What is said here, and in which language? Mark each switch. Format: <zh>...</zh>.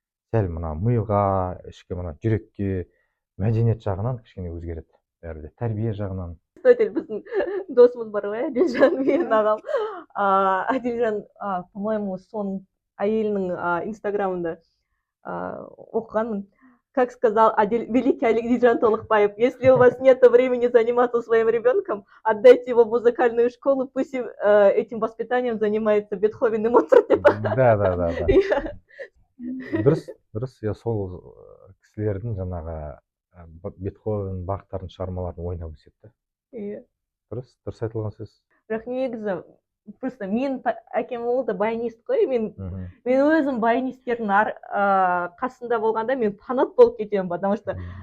<kk>Сәл мына миға, ішкі мына жүрекке, мәдениет жағынан кішкене өзгереді. Бәрі де тәрбие жағынан. Біздің досымыз бар ғой, Адилжан, менің ағам. Адилжан, по-моему, соның әйелінің инстаграмында оқығанмын.</kk> <ru>Как сказал великий Адилжан Толықбаев, если у вас нет времени заниматься своим ребенком, отдайте его в музыкальную школу, пусть этим воспитанием занимается Бетховен и Моцарт. Да.</ru> <kk>Дұрыс, я сол кісілердің жаңағы Бетховен, Бахтардың шығармаларын ойнап өсетті. Иә. Дұрыс айтылған сөз. Бірақ негізі, просто мен әкем ол да баянист қой, мен өзім баянисттердің қасында болғанда мен фанат болып кетемін,</kk> <ru>потому что</ru>